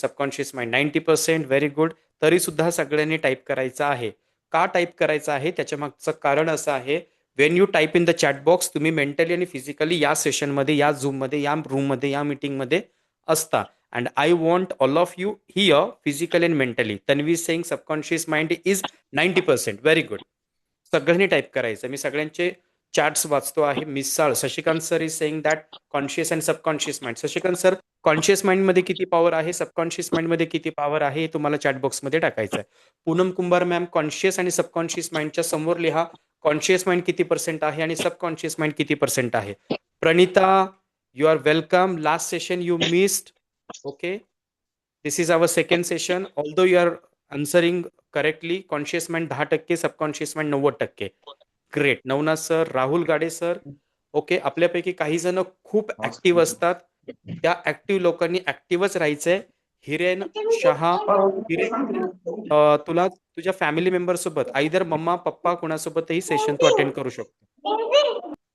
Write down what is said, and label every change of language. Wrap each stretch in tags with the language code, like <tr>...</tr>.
<en>Subconscious mind 90%. Very good.</en> <mr>तरी सुद्धा सगळ्यांनी टाईप करायचं आहे. का टाईप करायचं आहे? त्याच्या मागचं कारण असं आहे,</mr> <en>when you type in the chat box,</en> <mr>तुम्ही मेंटली आणि फिजिकली या सेशनमध्ये, या झूममध्ये, या रूममध्ये, या मीटिंगमध्ये असता.</mr> <en>And I want all of you here physically and mentally. Tanvi saying subconscious mind is 90%. Very good.</en> <mr>सगळ्यांनी टाईप करायचं. मी सगळ्यांचे चॅट्स वाचतो आहे. Misal Shashikant sir</mr> <en>Is saying that conscious and subconscious mind.</en> <mr>Shashikant sir, conscious माइंडमध्ये किती पॉवर आहे, सबकॉन्शियस माइंडमध्ये किती पॉवर आहे, हे तुम्हाला चॅटबॉक्समध्ये टाकायचं आहे. पूनम कुंभार मॅम, कॉन्शियस आणि सबकॉन्शियस माइंडच्या समोर लिहा कॉन्शियस माइंड किती पर्सेंट आहे आणि सबकॉन्शियस माइंड किती पर्सेंट आहे.</mr> <en>Pranita, you are welcome. Last session you missed. Okay, this is our second session. Although you are answering correctly. Conscious mind 10%, subconscious mind 90%. Great. Navnath sir, Rahul Gade sir.</en> <mr>Okay, आपल्यापैकी काही जण खूप active असतात. त्या active लोकांनी ऍक्टिव्हच राहायचंय. हिरेन शहा, हिरेन, तुला तुझ्या फॅमिली मेंबर सोबत आईदर मम्मा पप्पा कोणासोबतही सेशन तू अटेंड करू शकतो.</mr>